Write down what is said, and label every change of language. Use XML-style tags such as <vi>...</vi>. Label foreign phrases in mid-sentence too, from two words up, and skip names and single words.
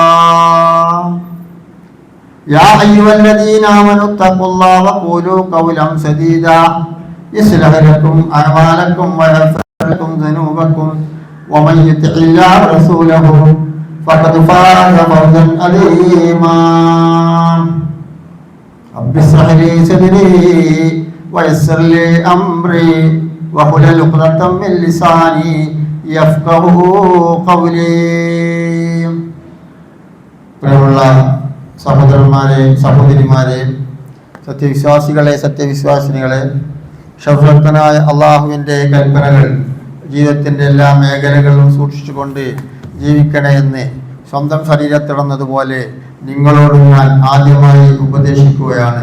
<ar>يا أيها الذين آمنوا اتقوا الله وقولوا قولا سديدا يصلح لكم أعمالكم ويغفر لكم ذنوبكم ومن يطع الله ورسوله فقد فاز فوزا عظيما رب اشرح لي صدري ويسر لي أمري واحلل عقدة من لساني يفقهوا قولي</ar> <ml>പ്രിയമുള്ള സഹോദരന്മാരെ സഹോദരിമാരെ സത്യവിശ്വാസികളെ സത്യവിശ്വാസിനികളെ ശൗർത്തനായ അള്ളാഹുവിൻ്റെ കൽപ്പനകൾ ജീവിതത്തിൻ്റെ എല്ലാ മേഖലകളിലും സൂക്ഷിച്ചുകൊണ്ട് ജീവിക്കണേ എന്ന് സ്വന്തം ശരീരത്തിടന്നതുപോലെ നിങ്ങളോട് ഞാൻ ആദ്യമായി ഉപദേശിക്കുകയാണ്.</ml>